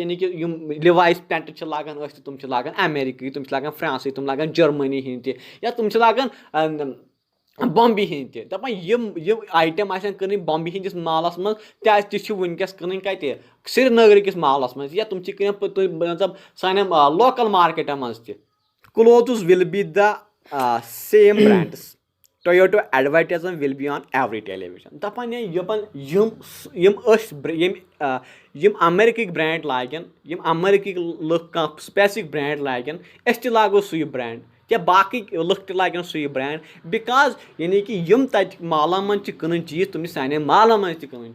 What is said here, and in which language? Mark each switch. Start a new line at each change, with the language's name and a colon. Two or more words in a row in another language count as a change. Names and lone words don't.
Kashmiri: یعنی کہِ یِم لِوایس پینٹ چھِ لاگان أسۍ تہٕ تِم چھِ لاگان امیرِکہٕکۍ تِم چھِ لاگان فرانسٕکۍ تِم لاگان جرمنی ہِنٛدۍ تہِ یا تِم چھِ لاگان بامبے ہِنٛدۍ تہِ دَپان یِم آیٹم آسن کٕنٕنۍ بامبے ہِنٛدِس مالس منٛز تہِ چھِ وٕنکیٚس کٕنٕنۍ کَتہِ سرینگرٕکِس مالس منٛز یا تِم چھِ کٕنان مطلب سانٮ۪ن لوکل مارکیٹن منٛز تہِ
English: clothes will be the same brands to you to advertise will be on every television
Kashmiri: دَپان یِم امیرِکٕکۍ برینڈ لاگن یِم امیرِکٕکۍ لُکھ کانٛہہ سپیسِفک برینڈ لاگن أسۍ تہِ لاگو سُے برینڈ یا باقٕے لُکھ تہِ لاگن سُے برینڈ بِکاز یعنی کہِ یِم تَتہِ مالن منٛز چھِ کٕنٕنۍ چیٖز تِم چھِ سانٮ۪ن مالن منٛز تہِ کٕنٕنۍ